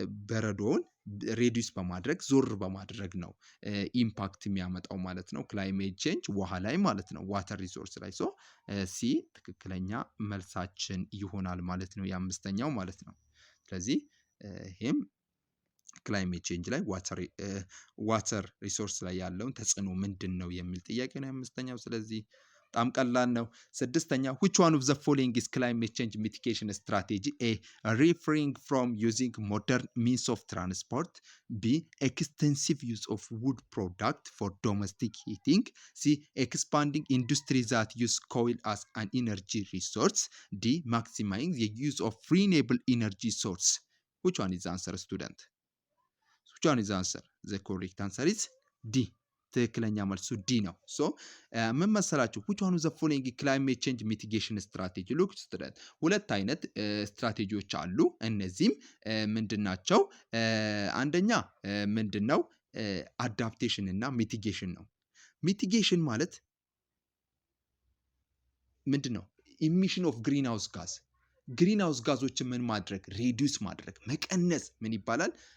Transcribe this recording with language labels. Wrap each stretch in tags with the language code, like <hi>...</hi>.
<am>በረዶውን ሬዲዩስ በማድረግ ዞር በማድረግ ነው ኢምፓክት የሚያመጣው ማለት ነው። ክላይሜት ቼንጅ ውሃ ላይ ማለት ነው፣ ዋተር ሪሶርስ ላይ። ሶ ሲ ትክክለኛ መልሳችን ይሆናል ማለት ነው፣ የ5ኛው ማለት ነው። ስለዚህ ይሄም ክላይሜት ቼንጅ ላይ ዋተር ሪሶርስ ላይ ያለውን ተጽዕኖ ምንድን ነው የሚል ጥያቄ ነው 5ኛው። ስለዚህ በጣም ቀላል ነው። 6ኛ</am> <en>which one of the following is climate change mitigation strategy? A refraining from using modern means of transport, B extensive use of wood product for domestic heating, C expanding industries that use coal as an energy resource, D maximizing the use of renewable energy source. Which one is the answer student? Which one is the answer? The correct answer is D.</en> <am>ትክክለኛ መልሱ ዲ ነው። ሶ ምን መሰላችሁ?</am> <en>which one of the following climate change mitigation strategy? look student</en> <am>ሁለት አይነት ስትራቴጂዎች አሉ። እነዚህም ምንድናቸው? አንደኛ ምንድነው አዳፕቴሽን እና ሚቲጌሽን ነው። ሚቲጌሽን ማለት ምንድን ነው? ኢሚሽን ኦፍ ግሪን ሃውስ ጋዝ ግሪን ሃውስ ጋዞችን ምን ማድረግ ሪዲዩስ ማድረግ መቀነስ ምን ይባላል?</am>